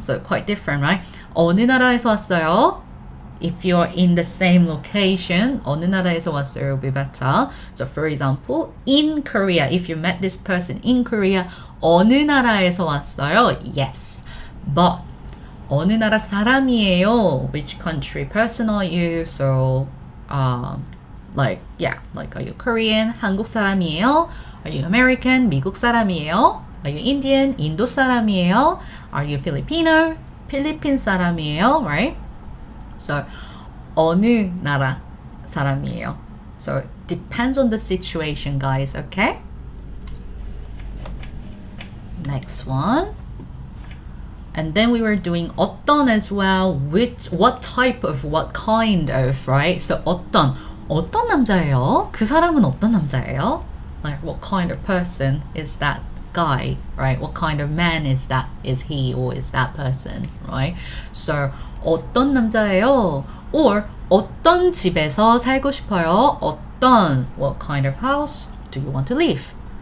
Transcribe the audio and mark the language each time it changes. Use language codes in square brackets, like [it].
[en] So quite different, right? [ko] 어느 나라에서 왔어요? [en] If you're in the same location, [ko] 어느 나라에서 왔어요 [en] will be better. So for example, in Korea, if you met this person in Korea, [ko] 어느 나라에서 왔어요? [en] Yes. [ko] But 어느 나라 사람이에요? [en] Which country person are you? So like are you Korean? [ko] 한국 사람이에요? [en] Are you American? [ko] 미국 사람이에요? [en] Are you Indian? [ko] 인도 사람이에요? [en] Are you Filipino? [ko] 필리핀 사람이에요? [en] Right? [ko] So 어느 나라 사람이에요? [en] So it depends on the situation, guys, okay? Next one. And then we were doing [ko] 어떤 [en] as well, with what type of, what kind of, right? [ko] So 어떤 남자예요? 그 사람은 어떤 남자예요? [en] Like what kind of person is that guy, right? What kind of man is that? Is he or is that person, right? [ko] So 어떤 남자예요? Or 어떤 집에서 살고 싶어요? 어떤, [en] what kind of house do you want to live?